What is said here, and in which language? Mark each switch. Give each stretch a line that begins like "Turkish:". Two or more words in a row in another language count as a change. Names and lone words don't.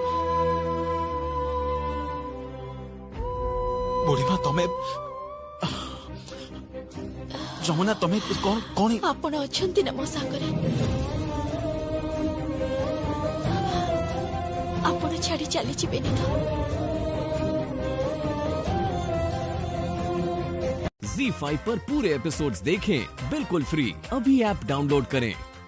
Odia: ବୁଢ଼ୀମା ତମେ ଯମୁନା ତମେ କଣ? ଆପଣ ଅଛନ୍ତି ନା ମୋ ସାଙ୍ଗରେ? ଆପଣ ଛାଡ଼ି ଚାଲିଯିବେନି ତ?
Hindi: ZEE5 पर पूरे एपिसोड्स देखें बिल्कुल फ्री। अभी ऐप डाउनलोड करें।